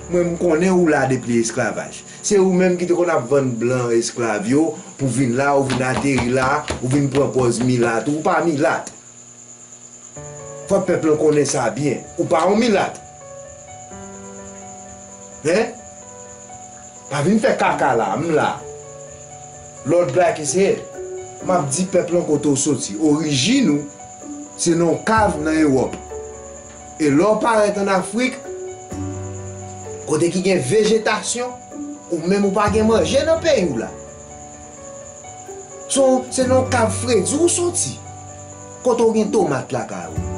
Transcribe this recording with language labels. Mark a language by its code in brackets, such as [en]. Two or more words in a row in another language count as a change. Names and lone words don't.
[ht] Mwen m konnen ou la depi esklavaj. Se ou menm ki te kon ap vann blan esklav yo, pou vin la, ou vin ateri la, ou vin pranpoz milat, ou pa milat. Fò pèp la konnen sa byen. Ou pa yon milat. Hein? Pa vin fè kaka la, m la. [en] Lord Black is here. [ht] M ap di pèp la kote ou soti. Orijin nou, se nan kav nan Ewòp. E lò parèt an Afrik, kote ki gen vejetasyon, ou menm ou pa gen manje nan peyi ou la. So, se nan kav fredi ou soti. Kote ou gen tomat la ka ou.